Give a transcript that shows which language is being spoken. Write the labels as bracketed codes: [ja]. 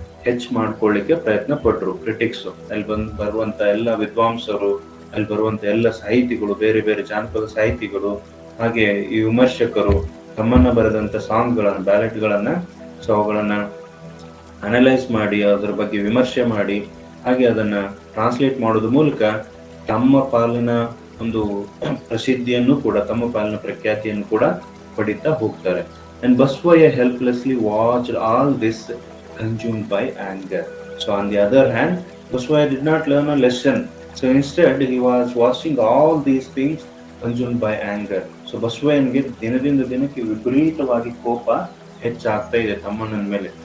[kn] ಹೆಚ್ಚು ಮಾಡ್ಕೊಳ್ಳಿಕ್ಕೆ ಪ್ರಯತ್ನ ಪಟ್ರು ಕ್ರಿಟಿಕ್ಸ್. ಅಲ್ಲಿ ಬರುವಂತ ಎಲ್ಲ ವಿದ್ವಾಂಸರು, ಅಲ್ಲಿ ಬರುವಂತ ಎಲ್ಲ ಸಾಹಿತಿಗಳು, ಬೇರೆ ಬೇರೆ ಜಾನಪದ ಸಾಹಿತಿಗಳು, ಹಾಗೆ ಈ ವಿಮರ್ಶಕರು ತಮ್ಮನ್ನ ಬರೆದಂತ ಸಾಂಗ್ಗಳನ್ನ, ಬ್ಯಾಲೆಟ್ಗಳನ್ನ, ಸೊ ಅವುಗಳನ್ನ ಅನಲೈಸ್ ಮಾಡಿ ಅದರ ಬಗ್ಗೆ ವಿಮರ್ಶೆ ಮಾಡಿ, ಹಾಗೆ ಅದನ್ನ ಟ್ರಾನ್ಸ್ಲೇಟ್ ಮಾಡೋದ್ರ ಮೂಲಕ ತಮ್ಮ ಪಾಲಿನ ಒಂದು ಪ್ರಸಿದ್ಧಿಯನ್ನು ಕೂಡ, ತಮ್ಮ ಪಾಲಿನ ಪ್ರಖ್ಯಾತಿಯನ್ನು ಕೂಡ ಪಡಿತಾ ಹೋಗ್ತಾರೆ. [en] And Basavaiah helplessly watched all this consumed by anger. So on the other hand, Boswaya did not learn a lesson. So instead, he was watching all these things consumed by anger. [kn] So ಬಸವಯ್ಯನಿಗೆ ದಿನದಿಂದ ದಿನಕ್ಕೆ ವಿಪರೀತವಾಗಿ ಕೋಪ ಹೆಚ್ಚಾಗ್ತಾ ಇದೆ ತಮ್ಮಣ್ಣನ ಮೇಲೆ.